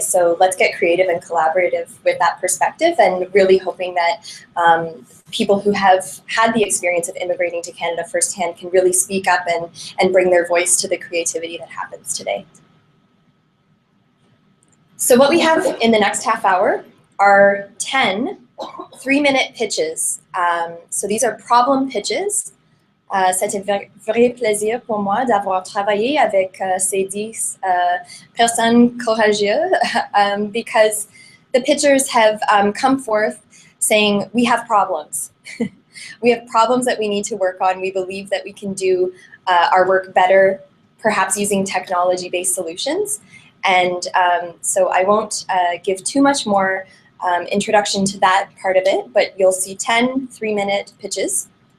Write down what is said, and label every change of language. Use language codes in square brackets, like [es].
[en] So let's get creative and collaborative with that perspective, and really hoping that people who have had the experience of immigrating to Canada firsthand can really speak up and bring their voice to the creativity that happens today. So what we have in the next half hour are 10 3-minute pitches. So these are problem pitches. [fr] C'est un vrai plaisir pour moi d'avoir travaillé avec ces 10 personnes courageuses [en] because the pitchers have come forth saying, we have problems. We have problems that we need to work on. We believe that we can do our work better, perhaps using technology-based solutions. And so I won't give too much more introduction to that part of it, but you'll see 10 3-minute pitches.